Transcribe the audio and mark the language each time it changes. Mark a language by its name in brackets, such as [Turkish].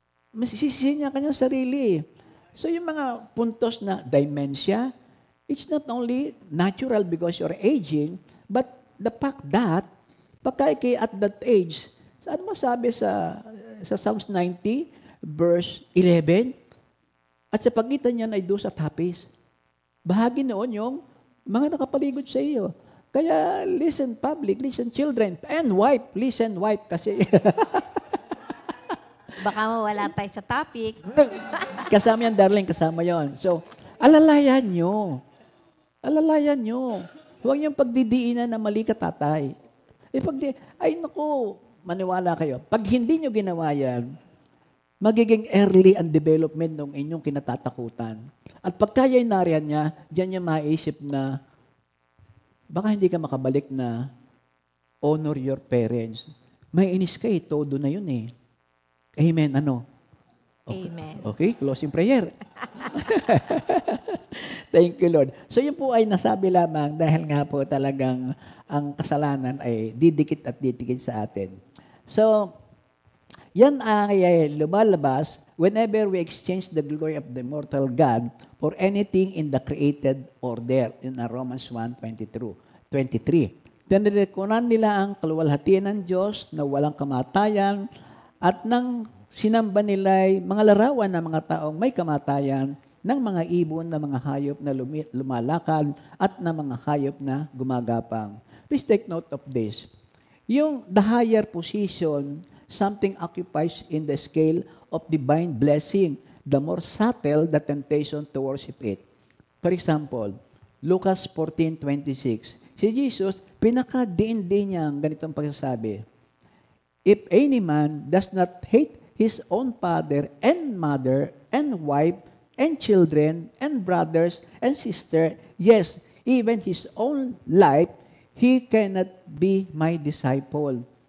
[Filipino] Masisisi niya kanyang sarili. [English] So [Filipino] yung mga puntos na [English] dementia, it's not only natural because you're aging, but the fact that, pagka at that age, [Filipino] Saan masabi sa Psalms 90, verse 11? At sa pagitan niyan ay dos at hapis. Bahagi noon yung mga nakapaligid sa iyo. [English] Kaya listen public, listen children, and wife, listen wife [Filipino] kasi Baka mawala tayo sa topic. kasama yan darling, kasama yon. So, alalayan nyo. Alalayan nyo. Huwag niyong pagdidiinan na mali ka tatay. Ay naku, maniwala kayo. Pag hindi nyo ginawa yan, magiging early ang development ng inyong kinatatakutan. At pagka yan nariyan niya, diyan niya maisip na baka hindi ka makabalik na [English] honor your parents. [Filipino] May inis ka eh, todo na yun eh. Amen, ano? Okay. Amen. [English] Okay, closing prayer. Thank you, Lord. [Filipino] So yun po ay nasabi lamang dahil nga po talagang ang kasalanan ay didikit at didikit sa atin. So, yan ay lumalabas [English] whenever we exchange the glory of the immortal God for anything in the created order. [Filipino] Yun ang Romans 1:23. Tinirekunan nila ang kaluwalhatian ng Diyos na walang kamatayan at nang sinamba nila ay mga larawan ng mga taong may kamatayan, ng mga ibon na mga hayop na lumalakad at ng mga hayop na gumagapang. [English] Please take note of this. [Filipino] Yung [English] the higher position, something occupies in the scale of divine blessing, the more subtle the temptation to worship it. For example, Lucas 14:26. [Filipino] Si Jesus, pinaka-diin-din niya ang ganitong pagsasabi. [English] If any man does not hate his own father and mother and wife and children and brothers and sister, yes, even his own life, he cannot be my disciple.